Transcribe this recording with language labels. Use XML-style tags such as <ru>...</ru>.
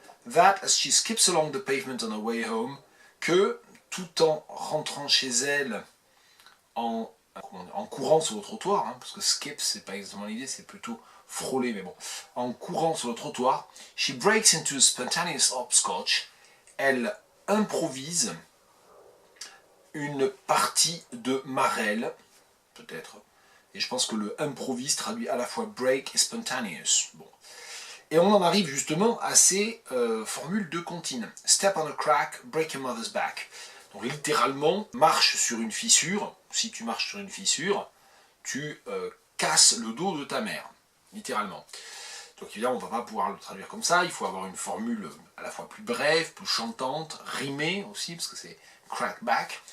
<en>that as she skips along the pavement on her way home,</en> <fr>que tout en rentrant chez elle en courant sur le trottoir, hein, parce que skip c'est pas exactement l'idée, c'est plutôt frôler, mais bon, en courant sur le trottoir,</fr> <en>she breaks into a spontaneous hopscotch,</en> <fr>elle improvise une partie de Marelle, peut-être, et je pense que le improvise traduit à la fois break et spontaneous. Bon. Et on en arrive justement à ces formules de comptines.</fr> <en>Step on a crack, break your mother's back.</en> <fr>Donc littéralement, marche sur une fissure. Si tu marches sur une fissure, tu casses le dos de ta mère. Littéralement. Donc évidemment, on ne va pas pouvoir le traduire comme ça. Il faut avoir une formule à la fois plus brève, plus chantante, rimée aussi, parce que c'est crack back.</fr>